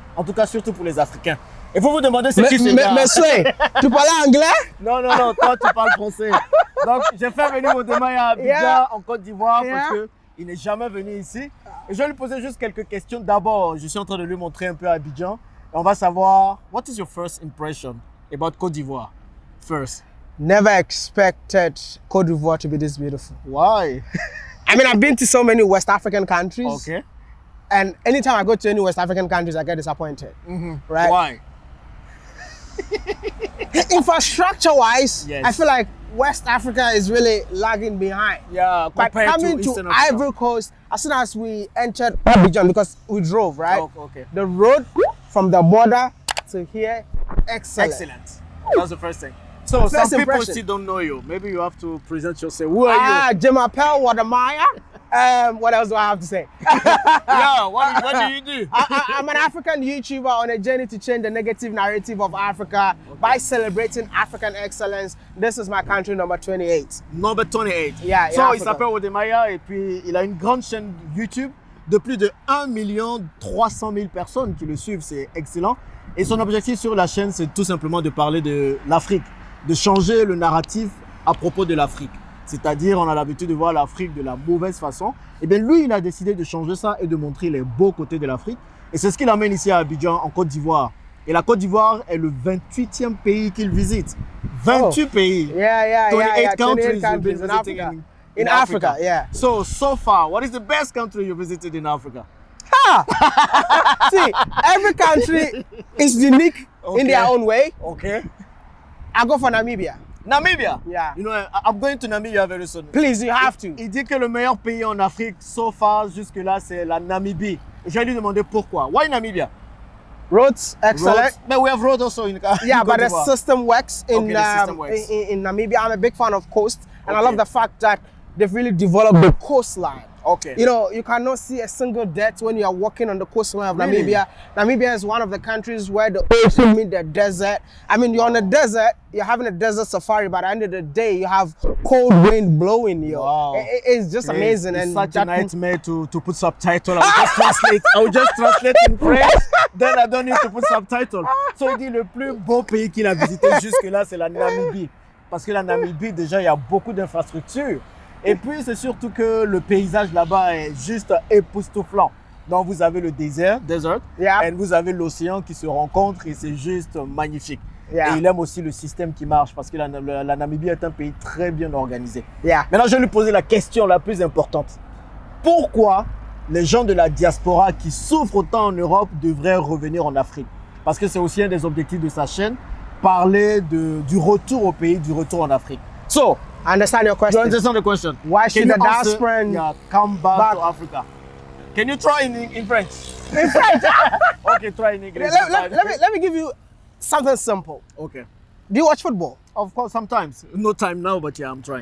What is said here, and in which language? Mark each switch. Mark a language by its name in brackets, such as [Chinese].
[French] En tout cas, surtout pour les Africains. Et vous vous demandez c'est qui ce gars? Monsieur, tu parles anglais? Non, toi tu parles français. Donc, j'ai fait venir mon démarrage à Abidjan en Côte d'Ivoire parce qu'il n'est jamais venu ici. Et je vais lui poser juste quelques questions. D'abord, je suis en train de lui montrer un peu Abidjan. Et on va savoir, [English] what is your first impression about Côte d'Ivoire? First. Never expected Cote d'Ivoire to be this beautiful. Why? I mean, I've been to so many West African countries. Okay. And anytime I go to any West African countries, I get disappointed. Right? Why? Infrastructure-wise, yes. I feel like West Africa is really lagging behind. Yeah, but coming to Ivory Coast, as soon as we entered Abidjan, because we drove, right? Oh, okay. The road from the border to here, excellent. Excellent. That's the first thing. So some people still don't know you. Maybe you have to present yourself. Who are you? Jemapel Wadamaya. What else do I have to say? Yeah, what do you do? I'm an African YouTuber on a journey to change the negative narrative of Africa by celebrating African excellence. This is my country number 28. Number 28. Yeah, [French] so, il s'appelle Wodemaya et puis il a une grande chaîne YouTube de plus de 1 300 000 personnes qui le suivent. C'est excellent. Et son objectif sur la chaîne, c'est tout simplement de parler de l'Afrique, de changer le narratif à propos de l'Afrique. C'est-à-dire, on a l'habitude de voir l'Afrique de la mauvaise façon. Et bien, lui, il a décidé de changer ça et de montrer les beaux côtés de l'Afrique. Et c'est ce qu'il amène ici à Abidjan, en Côte d'Ivoire. Et la Côte d'Ivoire est le 28e pays qu'il visite. 28 pays. 28 [English] countries in Africa. So far, what is the best country you visited in Africa? See, every country is unique in their own way. Okay. I go for Namibia. Namibia? Yeah. You know, I'm going to Namibia very soon. Please, you have to. [French] Il dit que le meilleur pays en Afrique, [English] so far, [French] jusque-là, c'est la Namibie. Et je vais lui demander pourquoi. [English] Why Namibia? Roads, excellent. Roads, but we have roads also in yeah, but the system works in in Namibia. I'm a big fan of coast, and I love the fact that they've really developed the coastline. Okay. You know, you cannot see a single death when you are walking on the coastline of Namibia. Namibia is one of the countries where the ocean meets the desert. I mean, you're on the desert, you're having a desert safari, but at the end of the day, you have cold wind blowing you. Wow. It's just amazing. It's and such a nightmare to put subtitle. I will just translate in French, then I don't need to put subtitle. [French] So il dit le plus beau pays qu'il a visité jusque-là, c'est la Namibie. Parce que la Namibie, déjà, il y a beaucoup d'infrastructures. Et puis, c'est surtout que le paysage là-bas est juste époustouflant. Donc, vous avez le désert, et vous avez l'océan qui se rencontre et c'est juste magnifique. Et il aime aussi le système qui marche parce que la Namibie est un pays très bien organisé. Maintenant, je vais lui poser la question la plus importante. Pourquoi les gens de la diaspora qui souffrent autant en Europe devraient revenir en Afrique? Parce que c'est aussi un des objectifs de sa chaîne, parler du retour au pays, du retour en Afrique. [English] So, I understand your question. You understand the question? Why should the diaspora come back to Africa? Can you try in French? In French? Okay, try in English. Let me give you something simple. Okay. Do you watch football? Of course, sometimes. No time now, but yeah, I'm trying.